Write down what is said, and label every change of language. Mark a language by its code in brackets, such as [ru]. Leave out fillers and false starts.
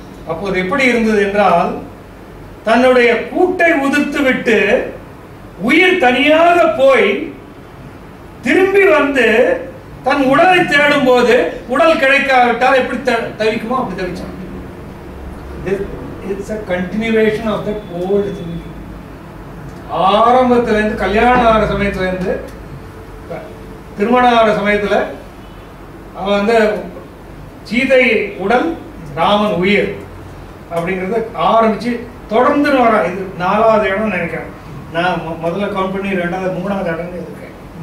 [ta] அப்போது எப்படி இருந்தது என்றால், தன்னுடைய கூட்டை உதிர்த்து விட்டு உயிர் தனியாக போய் திரும்பி வந்து தன் உடலை தேடும் போது உடல் கிடைக்காவிட்டால் எப்படி தவிக்குமோ அப்படி தவிச்சான். [en] It's a continuation of that old thing. [ta] ஆரம்பத்துல இருந்து கல்யாணம் ஆகிற சமயத்துல இருந்து திருமணம் ஆகிற சமயத்துல அவன் வந்து சீதை உடல் ராமன் உயிர் அப்படிங்கறத ஆரம்பிச்சு தொடர்ந்து வர. இது 4வது இடம் நினைக்கிறேன். நான் முதல்ல கவுண்ட் பண்ணி 2வது 3வது இடம் இருக்கேன்.